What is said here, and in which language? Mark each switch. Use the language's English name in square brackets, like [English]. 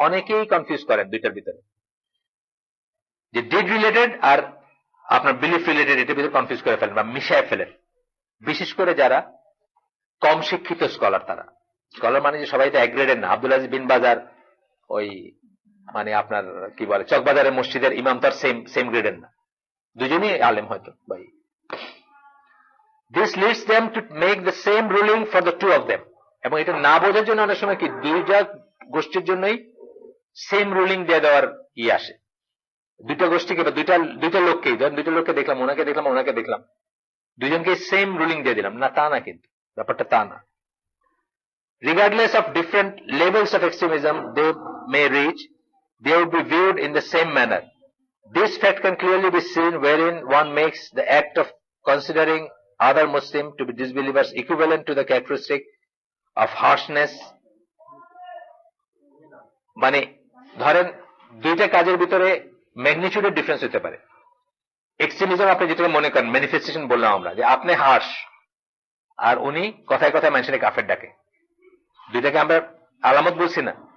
[Bangla] অনেকেই কনফিউজ করেন দুইটার ভিতরে, যে ডিড রিলেটেড আর আপনার বিলিফ রিলেটেড, এটার ভিতরে কনফিউজ করে ফেলেন বা মিশায় ফেলেন। বিশেষ করে যারা কম শিক্ষিত স্কলার, তারা স্কলার মানে যে সবাই তো এক গ্রেডের না। আব্দুল আজিজ বিন বাজার ওই মানে আপনার কি বলে চকবাজারের মসজিদের ইমাম তার সেম গ্রেডের না, দুজনই আলেম হয়তো ভাই। [English] This leads them to make the same ruling for the two of them. [Bangla] এবং এটা না বোঝার জন্য অনেক সময় কি দুইটা গোষ্ঠীর জন্যই সেম রুলিং দিয়ে দেওয়ার আসে। দুইটা গোষ্ঠীকে বা দুইটা লোককেই, ধরেন দুইটা লোককে দেখলাম, ওনাকে দেখলাম, দুইজনকে সেম রুলিং দিয়ে দিলাম, না তা না, কিন্তু ব্যাপারটা তা না। [English] Regardless of different levels of extremism they may reach, they would be viewed in the same manner. This fact can clearly be seen wherein one makes the act of considering other Muslim to be disbelievers equivalent to the characteristic of harshness. [Bangla] মানে ধরেন দুইটা কাজের ভিতরে ম্যাগনিটিউডের difference হতে পারে। Extremism আপনি যেটাকে মনে করেন ম্যানিফেস্টেশন বললাম আমরা, যে আপনি হার্শ আর উনি কথায় কথায় মানুষের কাফের ডাকে, দুইটাকে আমরা আলামত বলছি না।